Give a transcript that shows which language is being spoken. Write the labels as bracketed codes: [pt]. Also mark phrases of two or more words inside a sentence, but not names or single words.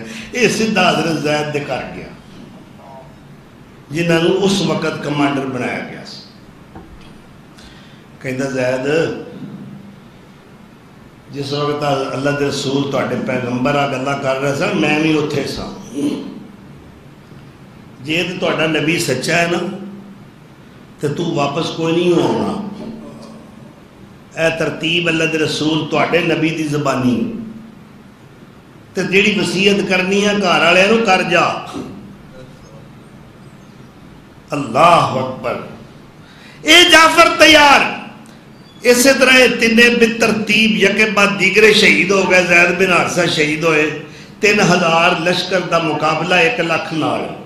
[pa] یہ سیدھا حضرت زید دے گھر گیا جنہوں نے اس وقت کمانڈر بنایا گیا. کہندا زید جس وقت اللہ دے رسول تواڈے پیغمبر آ گلاں کر رہے سن میں بھی اتھے سا. جے تے تواڈا نبی سچا ہے نا تے تو واپس کوئی نہیں ہونا. اے ترتیب اللہ دے رسول تواڈے نبی دی زبانی تے جیڑی وصیت کرنی ہے گھر والے نو کر جا. [ar] اللہ اکبر. [pa] اے جعفر تیار. [ur] اسی طرح تینے بترتیب یکے بعد دیگرے شہید ہو گئے. [pa] زید بن حارثہ شہید ہوئے. 3000 لشکر دا مقابلہ 1 لاکھ نال.